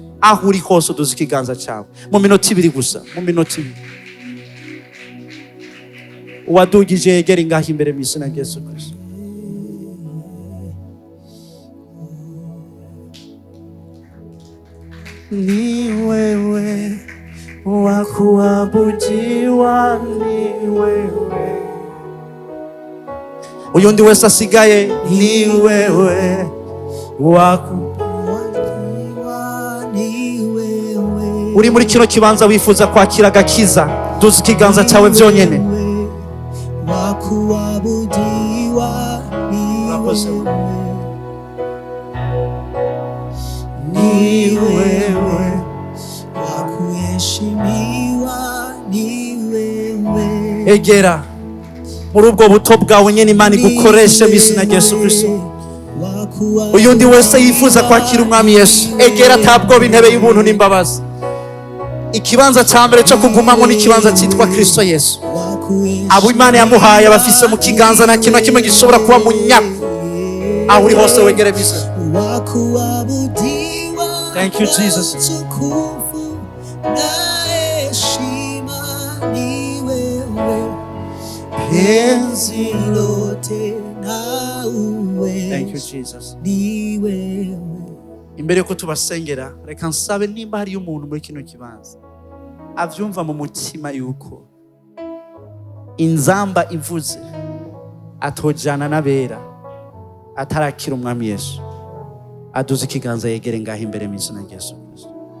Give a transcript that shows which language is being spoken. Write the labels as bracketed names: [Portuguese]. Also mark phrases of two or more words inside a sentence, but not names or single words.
[Rundi] Aho uri hose uduze ikiganza cyawe mu minota ibiri gusa, mu minota ibiri. Uwadugije yegera ngaho imbere mu izina rya Yesu Kristo. [Swahili] Ni wewe wa kuabudiwa, ni wewe. [Rundi] Uyundi wese asigaye, [Swahili] ni wewe wa kuabudiwa, ni wewe. [Rundi] Uri muri kino kibanza wifuza kwakira agakiza, duze ikiganza cyawe byonyene. [Swahili] Wa kuabudiwa, ni wewe. Ni wewe wa kuheshimiwa, ni wewe. [Rundi] Egera muri ubwo buto bwawe nyene Imana igukoreshe mu izina rya Yesu Kristo. Uyundi wese yifuza kwakira umwami Yesu, egera atabwoba, intebe y'ubuntu n'imbabazi. Ikibanza cya mbere cyo kugumamo ni ikibanza cyitwa Kristo Yesu. Abo Imana yamuhaye abafise mu kiganza na kimwe kimwe gishobora kuba munyako. Aho uri hose wegere bisa. [English] Thank you, Jesus. Thank you, Jesus. [Rundi] Imbere yuko tubasengera, reka nsabe nimba hari umuntu muri kino kibanza avyumva mu mutima yuko inzamba ivuze atojana n'abera atarakira umwami Yesu, aduze ikiganza yegere ngaho imbere mu izina rya Yesu Kristo.